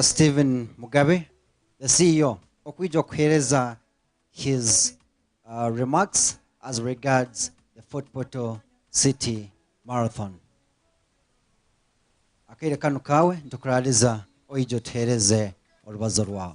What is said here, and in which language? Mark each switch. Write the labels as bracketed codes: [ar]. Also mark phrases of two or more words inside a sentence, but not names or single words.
[en] Stephen Mugabe, the CEO, [nyo] okwijja okuhereza [en] his remarks as regards the Fort Portal City Marathon. [nyo] Akaire kanu kawe ntukuraliza oijo tuhereze olubazo lwawe.